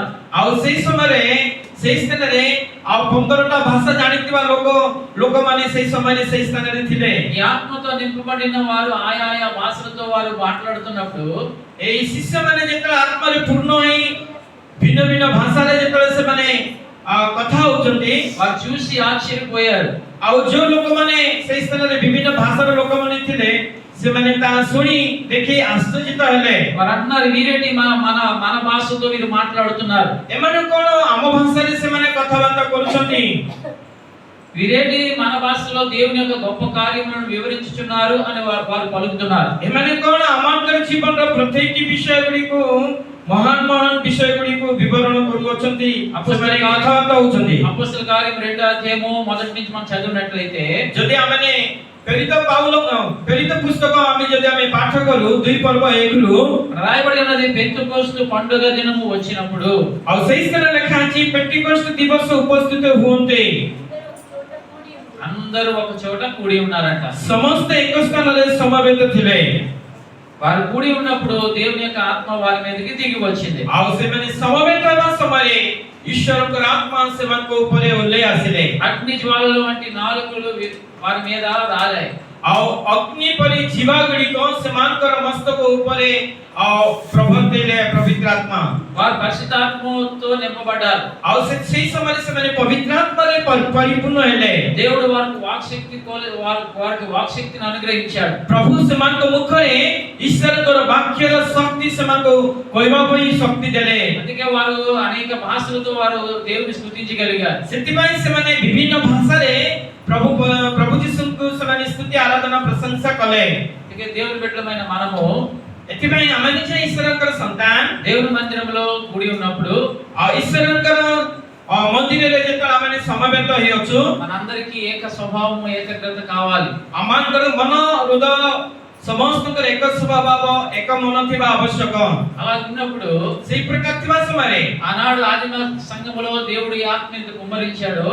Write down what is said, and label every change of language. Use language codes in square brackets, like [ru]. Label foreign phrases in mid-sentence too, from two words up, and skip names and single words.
[or] ଆଉ ସେଇ ସମୟରେ ସେଇ ସ୍ଥାନରେ ଆଉ 15ଟା ଭାଷା ଜାଣିଥିବା ଲୋକମାନେ ସେଇ ସମୟରେ ସେଇ ସ୍ଥାନରେ ଥିଲେ। [te] ఈ ఆత్మతో నింపబడిన వారు ఆయా భాషలతో వారు మాట్లాడుతున్నప్పుడు [or] ଏଇ ଶିଷ୍ୟମାନେ ଯେତେବେଳେ ଆତ୍ମାରେ ପୂର୍ଣ୍ଣ ହୋଇ ଭିନ୍ନ ଭିନ୍ନ ଭାଷାରେ ଯେତେବେଳେ ସେମାନେ କଥା ହଉଛନ୍ତି [te] వారు చూసి ఆశ్చర్యపోయారు. [or] ଆଉ ଯୋଉ ଲୋକମାନେ ସେଇ ସ୍ଥାନରେ ବିଭିନ୍ନ ଭାଷାର ଲୋକମାନେ ଥିଲେ ସେମାନେ ତାହା ଶୁଣି ଦେଖି ଆଶ୍ଚର୍ଯ୍ୟିତ ହେଲେ। [te] వారు అన్నారు, వీరేంటి మన భాషతో వీరు మాట్లాడుతున్నారు, [or] ଏମାନେ କଣ ଆମ ଭାଷାରେ ସେମାନେ କଥାବାର୍ତ୍ତା କରୁଛନ୍ତି? [te] వీరేంటి మన భాషలో దేవుని యొక్క గొప్ప కార్యములను వివరించుచున్నారు అని వారు పలుకుతున్నారు. [or] ଏମାନେ କଣ ଆମଙ୍କର ଜୀବନର ପ୍ରତ୍ୟେକଟି ବିଷୟ ଗୁଡ଼ିକୁ ମହାନ ବିଷୟ ଗୁଡ଼ିକୁ ବିବରଣ କରୁଅଛନ୍ତି, ସେମାନେ କଥାବାର୍ତ୍ତା ହଉଛନ୍ତି। [te] అపొస్తలుల కార్యం 2వ అధ్యాయము మొదటి నుంచి మనం చదివినట్లయితే [or] ଯଦି ଆମେ ପ୍ରେରିତ ପୁସ୍ତକ ଆମେ ଯଦି ଆମେ ପାଠ କରୁ 2 ପର୍ବ 1ରୁ [te] రాయబడి ఉన్నది, పెంతెకోస్తు పండుగ దినము వచ్చినప్పుడు [or] ଆଉ ସେଇ ସ୍ଥାନରେ ଲେଖା ଅଛି పెంటెకోస్తు ଦିବସ ଉପସ୍ଥିତ ହୁଅନ୍ତେ। [te] అందరూ ఒక చోట కూడి ఉన్నారంట. [or] ସମସ୍ତେ ଏକ ସ୍ଥାନରେ ସମବେତ ଥିଲେ। [te] వారు కూడి ఉన్నప్పుడు దేవుని యొక్క ఆత్మ వారి మీదకి దిగి వచ్చింది. [or] ଆଉ ସେମାନେ ସମବେତ ହେବା ସମୟରେ ଈଶ୍ୱରଙ୍କର ଆତ୍ମା ସେମାନଙ୍କ ଉପରେ ଓହ୍ଲେଇ ଆସିଲେ। [te] అగ్ని జ్వాలల వంటి నాలుకలు వారి మీద రాలాయి. [or] ଆଉ ଅଗ୍ନି ପରି ଜିଭା ଗୁଡ଼ିକ ସେମାନଙ୍କର ମସ୍ତକ ଉପରେ ପ୍ରବର୍ତ୍ତିଲେ ପବିତ୍ର ଆତ୍ମା। [te] వారు పరిశుద్ధాత్మతో నింపబడ్డారు. [or] ଆଉ ସେଇ ସମୟରେ ସେମାନେ ପବିତ୍ର ଆତ୍ମାରେ ପରିପୂର୍ଣ୍ଣ ହେଲେ। [te] దేవుడు వారికి వాక్శక్తిని అనుగ్రహించాడు. [or] ପ୍ରଭୁ ସେମାନଙ୍କ ମୁଖରେ ଈଶ୍ୱରଙ୍କର ବାକ୍ୟର ଶକ୍ତି ସେମାନଙ୍କୁ କହିବା ପାଇଁ ଶକ୍ତି ଦେଲେ। [te] అందుకే వారు అనేక భాషలతో వారు దేవుని స్తుతించగలిగారు. [or] ସେଥିପାଇଁ ସେମାନେ ବିଭିନ୍ନ ଭାଷାରେ ପ୍ରଭୁ ଯୀଶୁଙ୍କୁ ସେମାନେ ସ୍ତୁତି ଆରାଧନା ପ୍ରଶଂସା କଲେ। [te] అందుకే దేవుని బిడ్డలమైన మనము [or] ଏଥିପାଇଁ ଆମେ ନିଜେ ଈଶ୍ୱରଙ୍କର ସନ୍ତାନ [te] దేవుని మందిరంలో కూడి ఉన్నప్పుడు [or] ଆଉ ଈଶ୍ୱରଙ୍କର ମନ୍ଦିରରେ ଯେତେବେଳେ ଆମେ ସମବେତ ହେଇଅଛୁ [te] మనందరికీ ఏక స్వభావము ఏకగ్రత కావాలి. [or] ଆମମାନଙ୍କର ମନ ହୃଦୟ ସମସ୍ତଙ୍କର ଏକ ସ୍ୱଭାବ ଏକ ମନ ଥିବା ଆବଶ୍ୟକ। [te] అలా ఉన్నప్పుడు [or] ସେଇ ପ୍ରକାର ଥିବା ସମୟରେ [te] ఆనాడు ఆదిమ సంఘములో దేవుడు ఈ ఆత్మ ఎంత కుమ్మరించాడో